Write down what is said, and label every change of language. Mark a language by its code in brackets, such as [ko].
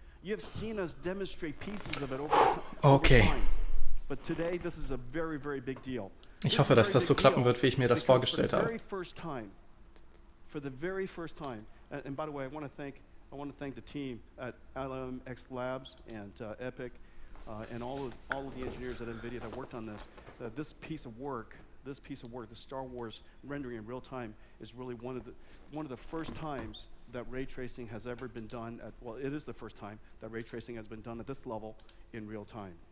[en] You have seen us demonstrate pieces of it over Okay. time. But today, this is a very, very big deal. [de] Ich hoffe, dass das so klappen wird, wie ich mir das vorgestellt habe. [en] For the very first time, and by the way, I want to thank the team at LMX Labs and Epic and all of the engineers at Nvidia that worked on this. This piece of work, the Star Wars rendering in real time, is really one of the first times that ray tracing has ever been done at, well, it is the first time that ray tracing has been done at this level in real time.